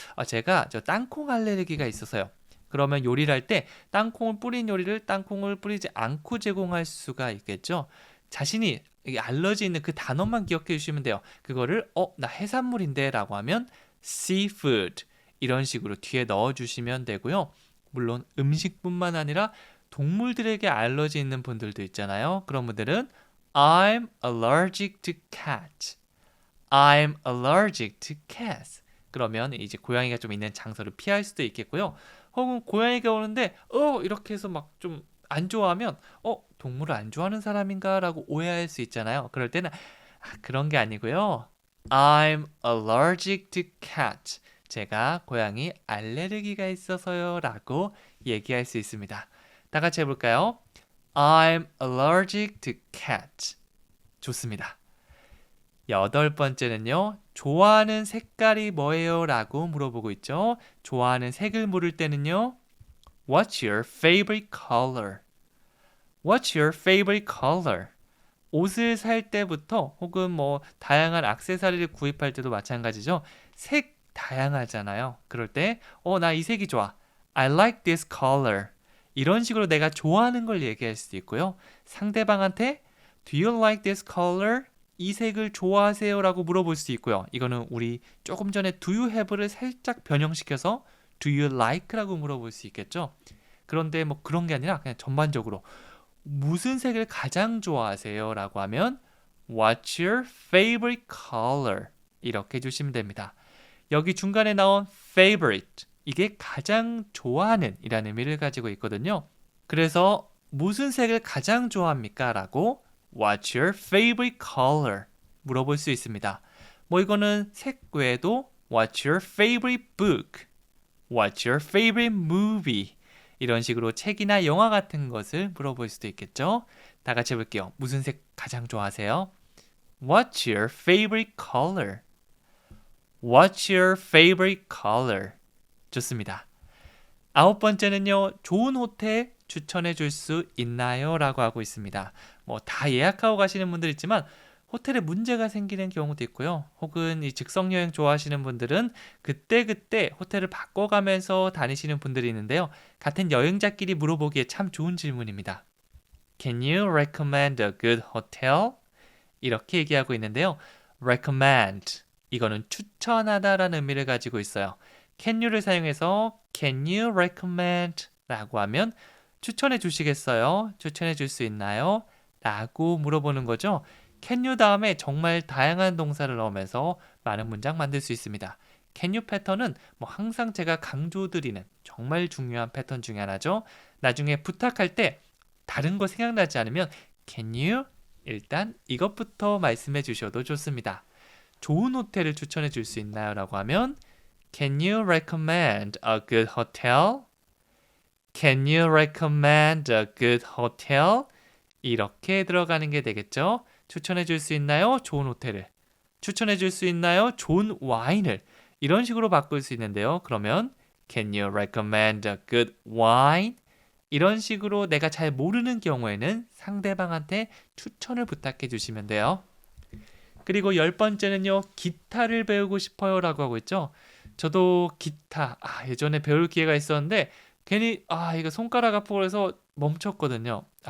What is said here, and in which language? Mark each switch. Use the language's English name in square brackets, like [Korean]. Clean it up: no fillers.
[Korean] 제가 땅콩 알레르기가 있어서요. 그러면 요리를 할 때 땅콩을 뿌린 요리를 땅콩을 뿌리지 않고 제공할 수가 있겠죠. 자신이 알러지 있는 그 단어만 기억해 주시면 돼요. 그거를 나 해산물인데 라고 하면 seafood 이런 식으로 뒤에 넣어주시면 되고요. 물론 음식뿐만 아니라 동물들에게 알러지 있는 분들도 있잖아요. 그런 분들은 [English] I'm allergic to cats. I'm allergic to cats. [Korean] 그러면 이제 고양이가 좀 있는 장소를 피할 수도 있겠고요. 혹은 고양이가 오는데 이렇게 해서 막 좀 안 좋아하면 동물을 안 좋아하는 사람인가 라고 오해할 수 있잖아요. 그럴 때는 그런 게 아니고요. [English] I'm allergic to cats. [Korean] 제가 고양이 알레르기가 있어서요 라고 얘기할 수 있습니다. 다 같이 해볼까요? [English] I'm allergic to cats. [Korean] 좋습니다. 8번째는요. 좋아하는 색깔이 뭐예요? 라고 물어보고 있죠. 좋아하는 색을 물을 때는요. [English] What's your favorite color? What's your favorite color? [Korean] 옷을 살 때부터 혹은 뭐 다양한 액세서리를 구입할 때도 마찬가지죠. 색 다양하잖아요. 그럴 때 나 이 색이 좋아. I like this color. 이런 식으로 내가 좋아하는 걸 얘기할 수도 있고요. 상대방한테 [English] Do you like this color? [Korean] 이 색을 좋아하세요? 라고 물어볼 수 있고요. 이거는 우리 조금 전에 [English] Do you have [Korean] 를 살짝 변형시켜서 [English] Do you like? [Korean] 라고 물어볼 수 있겠죠. 그런데 뭐 그런 게 아니라 그냥 전반적으로 무슨 색을 가장 좋아하세요? 라고 하면 [English] What's your favorite color? [Korean] 이렇게 해주시면 됩니다. 여기 중간에 나온 favorite, 이게 가장 좋아하는 이라는 의미를 가지고 있거든요. 그래서 무슨 색을 가장 좋아합니까? 라고 [English] What's your favorite color? [Korean] 물어볼 수 있습니다. 뭐 이거는 색 외에도 [English] What's your favorite book? What's your favorite movie? [Korean] 이런 식으로 책이나 영화 같은 것을 물어볼 수도 있겠죠. 다 같이 해볼게요. 무슨 색 가장 좋아하세요? [English] What's your favorite color? What's your favorite color? [Korean] 좋습니다. 9번째는요. 좋은 호텔 추천해 줄 수 있나요? 라고 하고 있습니다. 뭐 다 예약하고 가시는 분들 있지만 호텔에 문제가 생기는 경우도 있고요. 혹은 이 즉석 여행 좋아하시는 분들은 그때그때 호텔을 바꿔가면서 다니시는 분들이 있는데요. 같은 여행자끼리 물어보기에 참 좋은 질문입니다. [English] Can you recommend a good hotel? [Korean] 이렇게 얘기하고 있는데요. recommend, 이거는 추천하다라는 의미를 가지고 있어요. [English] can you를 [Korean] 사용해서 [English] can you recommend? [Korean] 라고 하면 추천해 주시겠어요? 추천해 줄 수 있나요? 라고 물어보는 거죠. can you 다음에 정말 다양한 동사를 넣으면서 많은 문장 만들 수 있습니다. can you 패턴은 뭐 항상 제가 강조드리는 정말 중요한 패턴 중에 하나죠. 나중에 부탁할 때 다른 거 생각나지 않으면 [English] can you? [Korean] 일단 이것부터 말씀해 주셔도 좋습니다. 좋은 호텔을 추천해 줄 수 있나요? 라고 하면 [English] Can you recommend a good hotel? Can you recommend a good hotel? [Korean] 이렇게 들어가는 게 되겠죠. 추천해 줄 수 있나요? 좋은 호텔을. 추천해 줄 수 있나요? 좋은 와인을. 이런 식으로 바꿀 수 있는데요. 그러면 [English] Can you recommend a good wine? [Korean] 이런 식으로 내가 잘 모르는 경우에는 상대방한테 추천을 부탁해 주시면 돼요. 그리고 10번째는요. 기타를 배우고 싶어요 라고 하고 있죠. 저도 기타 예전에 배울 기회가 있었는데 괜히 이거 손가락 아프고 그래서 멈췄거든요.